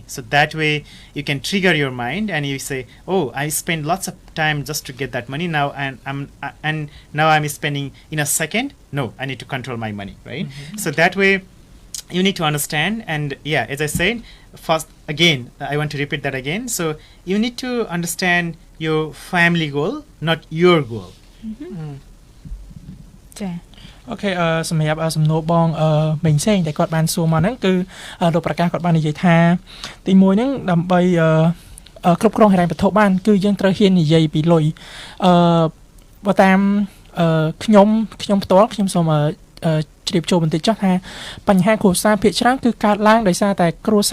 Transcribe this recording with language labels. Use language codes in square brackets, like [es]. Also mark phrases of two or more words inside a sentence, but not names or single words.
[en] So that way you can trigger your mind and you say, oh, I spend lots of time just to get that money now, and now I'm spending in a second. No, I need to control my money, right? So that way you need to understand. And yeah, as I said, first again, I want to repeat that again. So you need to understand your family goal, not your goal. [km] ចា អូខេសម្រាប់សំណួរបងមិញសេងតែគាត់បានសួរមកហ្នឹងគឺលោកប្រកាសគាត់បាននិយាយថាទី1ហ្នឹងដើម្បីគ្រប់គ្រងហិរញ្ញវត្ថុបានគឺយើងត្រូវហ៊ាននិយាយពីលុយបើតាមខ្ញុំផ្ទាល់ខ្ញុំសូមជ្រាបចូលបន្តិចចុះថាបញ្ហាគ្រួសារភាគច្រើនគឺកើតឡើងដោយសារតែគ្រួ